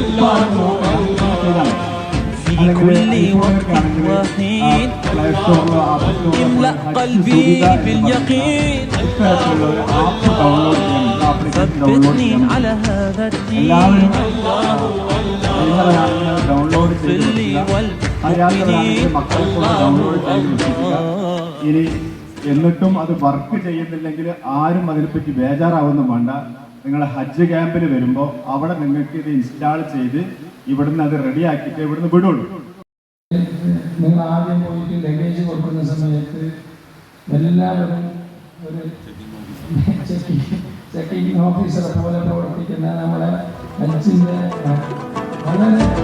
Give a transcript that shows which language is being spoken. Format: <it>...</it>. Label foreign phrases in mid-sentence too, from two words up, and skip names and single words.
<ar>في كل وقت وحين املأ قلبي باليقين ثبتني على هذا الدين اغفر لي والمؤمنين</ar> <ml>ഇനി എന്നിട്ടും അത് വർക്ക് ചെയ്യുന്നില്ലെങ്കിൽ ആരും അതിനെപ്പറ്റി ബേജാറാവൊന്നും വേണ്ട. നിങ്ങൾ ഹജ്ജ് ക്യാമ്പിൽ വരുമ്പോൾ അവിടെ നിങ്ങൾക്ക് ഇത് ഇൻസ്റ്റാൾ ചെയ്ത് ഇവിടുന്ന് അത് റെഡിയാക്കിയിട്ട് ഇവിടുന്ന് വിടുള്ളൂ. നിങ്ങൾ ആദ്യം പോയിട്ട് ലഗേജ് കൊടുക്കുന്ന സമയത്ത് എല്ലാവരും ഒരു</ml> <en>checking officer</en> <ml>പോലെ പ്രവർത്തിക്കുന്ന നമ്മളെ ഹജ്ജിൻ്റെ വളരെ</ml>